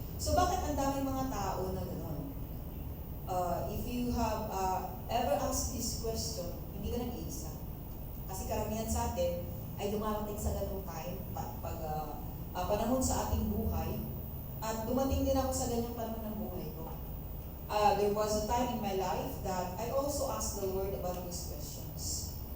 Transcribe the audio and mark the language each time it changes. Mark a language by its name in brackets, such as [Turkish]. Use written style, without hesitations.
[Filipino] So bakit ang daming mga tao na gano'n? [English] If you have ever asked this question, [Filipino] hindi ka nag-iisa. Kasi karamihan sa atin ay dumarating sa ganung time, panahon sa ating buhay, at dumating din ako sa ganyang panahon ng buhay ko. [English] There was a time in my life that I also asked the Lord about these questions.